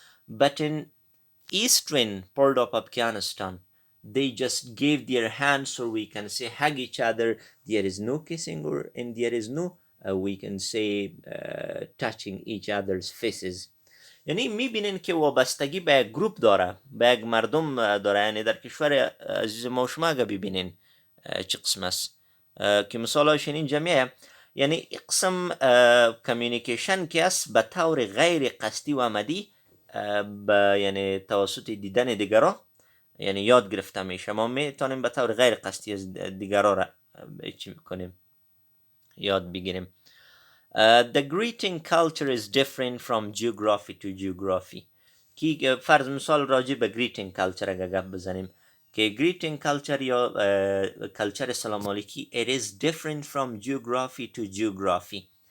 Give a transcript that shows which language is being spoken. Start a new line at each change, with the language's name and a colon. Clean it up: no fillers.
English: But in eastern part of Afghanistan, they just give their hands, or we can say hug each other. There is no kissing, and there is no we can say touching each other's faces.
Persian: یعنی میبینین که وابستگی به یک گروپ داره، به یک مردم داره. یعنی در کشور عزیز ما شما اگه ببینین چه قسم است که مثال هایشین این جمعه، یعنی قسم کمیونیکیشن که است به طور غیر قصدی و عمدی یعنی توسط دیدن دیگران یعنی یاد گرفته میشه. ما میتونیم به طور غیر قصدی از دیگران را چی میکنیم؟ یاد بگیریم.
English: The greeting culture is different from geography to geography.
Persian: کی فرض مثال راجع به greeting culture اگه گپ بزنیم که
English: greeting culture یا culture سلام علیکی it is different from geography to geography.